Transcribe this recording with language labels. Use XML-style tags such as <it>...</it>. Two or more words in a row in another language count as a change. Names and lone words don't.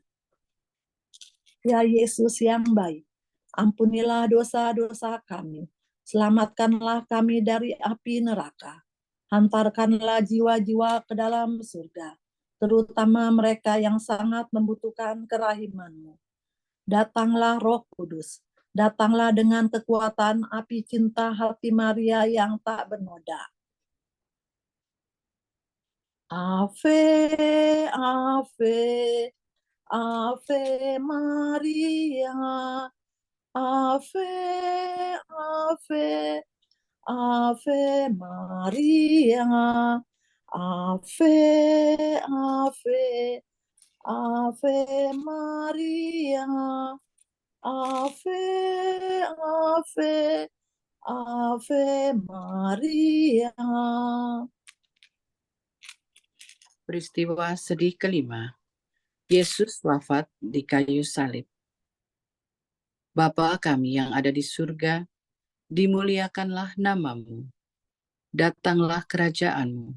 <id>Ya Yesus yang baik, ampunilah dosa-dosa kami, selamatkanlah kami dari api neraka, hantarkanlah jiwa-jiwa ke dalam surga, terutama mereka yang sangat membutuhkan kerahiman-Mu. Datanglah Roh Kudus, datanglah dengan kekuatan api cinta hati Maria yang tak bernoda.</id> <la>Ave, Ave, Ave Maria, Ave, Ave, Ave Maria, Ave, Ave, Ave Maria, Ave, Ave, Ave Maria.</la> <id>Peristiwa sedih kelima, Yesus wafat di kayu salib. Bapa kami yang ada di surga, dimuliakanlah nama-Mu. Datanglah kerajaan-Mu.</id>